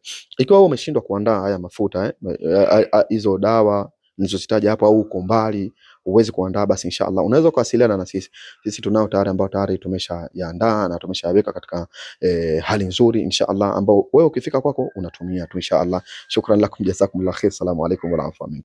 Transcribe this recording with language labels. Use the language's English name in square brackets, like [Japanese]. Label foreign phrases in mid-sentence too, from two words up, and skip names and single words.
[Swahili] Ikiwa umeshindwa kuandaa haya mafuta hizo dawa nilizozitaja hapo, au uko mbali uwezi kuandaa, basi inshallah unaweza kuwasiliana na sisi tunao tayari, ambao tayari tumeshaandaa na tumeshaweka katika hali nzuri inshallah, ambao wewe ukifika kwako unatumia tu inshallah. [Arabic] شكرا لكم، جزاكم الله خير. السلام عليكم ورحمة الله.